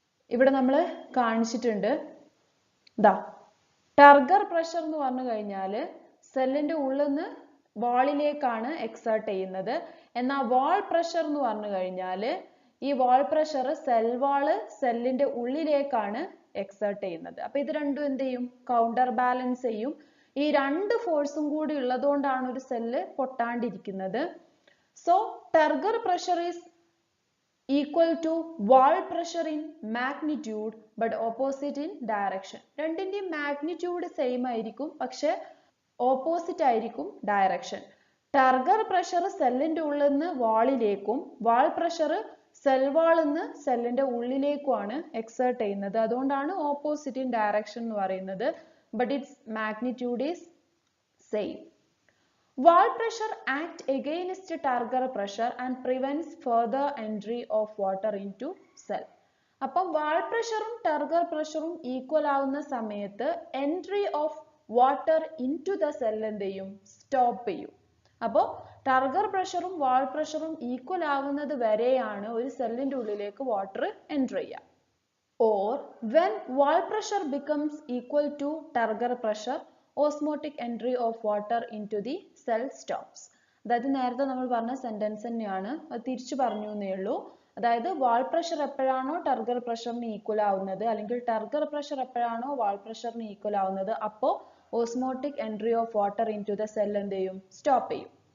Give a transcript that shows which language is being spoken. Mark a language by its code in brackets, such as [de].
[ml] ഇവിടെ നമ്മൾ കാണിച്ചിട്ടുണ്ട്. ദാ ടർഗർ പ്രഷർ എന്ന് പറഞ്ഞു കഴിഞ്ഞാൽ സെല്ലിന്റെ ഉള്ളിൽ നിന്ന് വാളിലേക്കാണ് എക്സേർട്ട് ചെയ്യുന്നത്. എന്നാൽ വാൾ പ്രഷർ എന്ന് പറഞ്ഞു കഴിഞ്ഞാൽ ഈ വാൾ പ്രഷർ സെൽ വാള് സെല്ലിന്റെ ഉള്ളിലേക്കാണ് എക്സേർട്ട് ചെയ്യുന്നത്. അപ്പൊ ഇത് രണ്ടും എന്ത് ചെയ്യും, കൗണ്ടർ ബാലൻസ് ചെയ്യും. ഈ രണ്ട് ഫോഴ്സും കൂടി ഉള്ളതുകൊണ്ടാണ് ഒരു cell പൊട്ടാണ്ടിരിക്കുന്നത്. [en] So turgor pressure is equal to wall pressure in magnitude but opposite in direction. [ml] രണ്ടിന്റെയും മാഗ്നിറ്റ്യൂഡ് സെയിം ആയിരിക്കും, പക്ഷെ ഓപ്പോസിറ്റ് ആയിരിക്കും ഡയറക്ഷൻ. ടർഗർ പ്രഷർ സെല്ലിന്റെ ഉള്ളിൽ നിന്ന് വാളിലേക്കും വാൾ പ്രഷർ സെൽ വാളിൽ നിന്ന് സെല്ലിന്റെ ഉള്ളിലേക്കുമാണ് എക്സേർട്ട് ചെയ്യുന്നത്. അതുകൊണ്ടാണ് [en] opposite in direction [ml] എന്ന് പറയുന്നത്. [en] But its magnitude is same. Wall pressure acts against turgor pressure and prevents further entry of water into cell. [ml] അപ്പം വാൾ പ്രഷറും ടർഗർ പ്രഷറും ഈക്വൽ ആവുന്ന സമയത്ത് [en] entry of water into the cell [ml] എന്ത് ചെയ്യും, സ്റ്റോപ്പ് ചെയ്യും. അപ്പോൾ ടർഗർ പ്രഷറും വാൾ പ്രഷറും ഈക്വൽ ആവുന്നത് വരെയാണ് ഒരു സെല്ലിന്റെ ഉള്ളിലേക്ക് വാട്ടർ എൻറ്റർ ചെയ്യുക. [en] Or when wall pressure becomes equal to turgor pressure, osmotic entry of water into the cell stops. [ml] അതായത് നേരത്തെ നമ്മൾ പറഞ്ഞ സെന്റൻസ് തന്നെയാണ്, അത് തിരിച്ചു പറഞ്ഞു എന്നേ ഉള്ളൂ. അതായത് വാൾ പ്രഷർ എപ്പോഴാണോ ടർഗർ പ്രഷറിന് ഈക്വൽ ആവുന്നത്, അല്ലെങ്കിൽ ടർഗർ പ്രഷർ എപ്പോഴാണോ വാൾ പ്രഷറിന് ഈക്വൽ ആവുന്നത്, അപ്പോൾ [en] osmotic entry of water into the cell [ml] എന്ത് ചെയ്യും, സ്റ്റോപ്പ് ചെയ്യും.